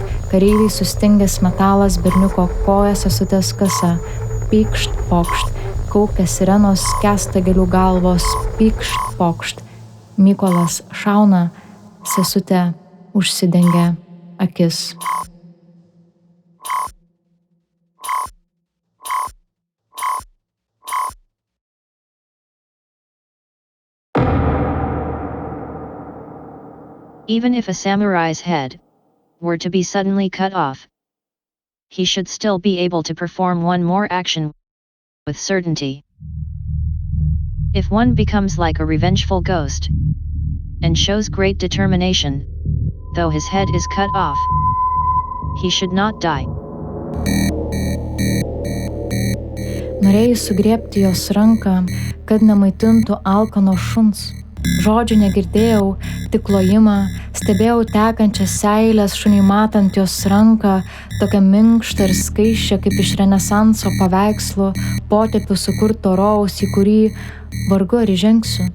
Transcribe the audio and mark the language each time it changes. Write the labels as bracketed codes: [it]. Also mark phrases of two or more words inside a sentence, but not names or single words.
[lt] Kareiviai sustingęs metalas, berniuko koja sesutės kasa. Pykšt, pokšt. Kaukia sirenos, skęsta gėlių galvos. Pykšt, pokšt. Mykolas šauna, sesutė užsidengia akis. [en] Even if a samurai's head were to be suddenly cut off, he should still be able to perform one more action with certainty. If one becomes like a revengeful ghost and shows great determination, though his head is cut off, he should not die. [lt] Norėjai sugriebti jos ranką, kad nemaitintų alkano šuns. Žodžių negirdėjau, tik klojimą, stebėjau tekančias seilės, šuniui matant jos ranką, tokią minkštą ir skaisčią kaip iš renesanso paveikslo, potėpių sukurto rojaus, į kurį vargu ar įžengsiu.